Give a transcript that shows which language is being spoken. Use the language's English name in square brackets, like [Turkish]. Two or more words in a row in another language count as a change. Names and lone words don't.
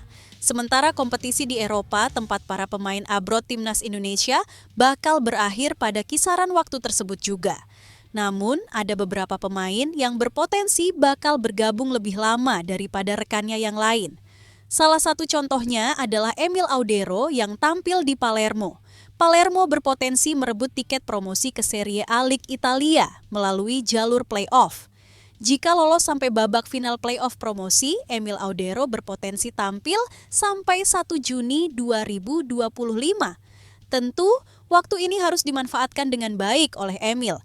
[Indonesian] Sementara kompetisi di Eropa, tempat para pemain abroad timnas Indonesia bakal berakhir pada kisaran waktu tersebut juga. Namun, ada beberapa pemain yang berpotensi bakal bergabung lebih lama daripada rekannya yang lain. Salah satu contohnya adalah Emil Audero yang tampil di Palermo. Palermo berpotensi merebut tiket promosi ke Serie A Liga Italia melalui jalur play-off. Jika lolos sampai babak final play-off promosi, Emil Audero berpotensi tampil sampai 1 Juni 2025. Tentu, waktu ini harus dimanfaatkan dengan baik oleh Emil.